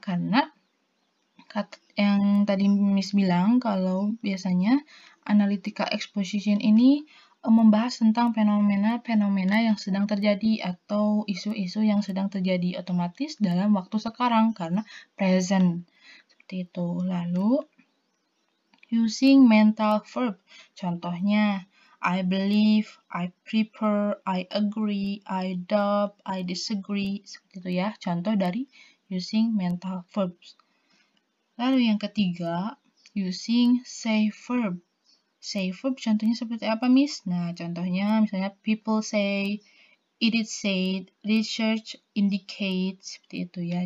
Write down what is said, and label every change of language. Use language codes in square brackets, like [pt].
[id] Karena yang tadi Miss bilang kalau biasanya analytical exposition ini membahas tentang fenomena-fenomena yang sedang terjadi atau isu-isu yang sedang terjadi otomatis dalam waktu sekarang karena present. Seperti itu. Lalu using mental verb. [en] Contohnya I believe, I prepare, I agree, I doubt, I disagree. [id] Seperti itu ya. Contoh dari using mental verbs. Lalu yang ketiga, using say verb. Say verb contohnya seperti apa, Miss? Nah, contohnya misalnya [en] people say, it is said, research indicates, [id] seperti itu ya.